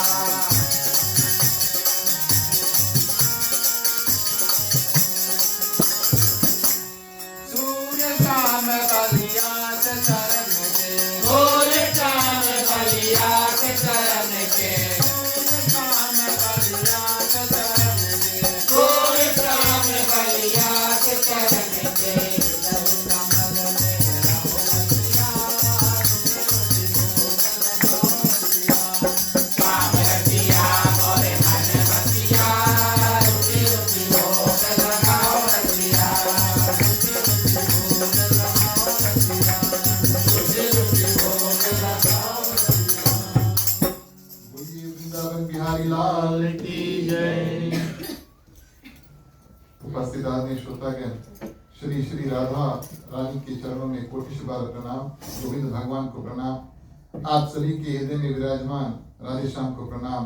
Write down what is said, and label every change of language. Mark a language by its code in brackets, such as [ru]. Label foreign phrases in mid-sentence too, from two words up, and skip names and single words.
[bra] सूर्य शाम बलिया के चरण के, सूर्य शाम बलिया के चरण के, सूर्य शाम बलिया के चरण के, सूर्य शाम बलिया के चरण के। हृदय कमल में रहो रसिया, रुचि रुचि भोग लगाओ रसिया। स्वाम रसिया मोरे मन बसिया, रुचि रुचि भोग लगाओ रसिया। रुचि रुचि भोग लगाओ रसिया, रुचि रुचि भोग लगाओ रसिया। [hi] बोलिए वृंदावन बिहारी लाल की जय। उपस्थित आदरणीय श्रोतागण, श्री श्री राधा रानी के चरणों में कोटि बार प्रणाम, गोविंद भगवान को प्रणाम। आप सभी के हृदय में विराजमान राधेश्याम को प्रणाम।